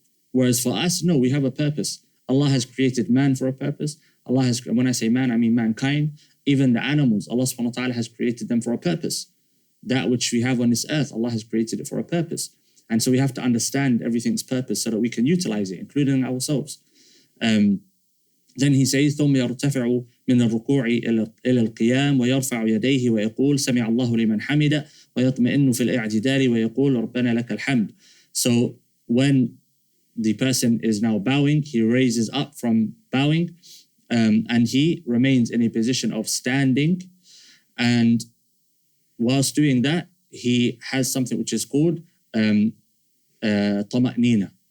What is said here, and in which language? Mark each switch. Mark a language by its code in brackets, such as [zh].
[en] Whereas for us, no, we have a purpose. Allah has created man for a purpose. Allah has, when I say man, I mean mankind. Even the animals, Allah subhanahu wa ta'ala has created them for a purpose. That which we have on this earth, Allah has created it for a purpose. And so we have to understand everything's purpose so that we can utilize it, including ourselves. Then he says, [ar] ثم يرتفع من الركوع إلى القيام ويرفع يديه ويقول سمع الله لمن حمده ويطمئن في الاعتدال ويقول ربنا لك الحمد. [en] So when the person is now bowing, he raises up from bowing, and he remains in a position of standing. And whilst doing that, he has something which is called طمأنينة.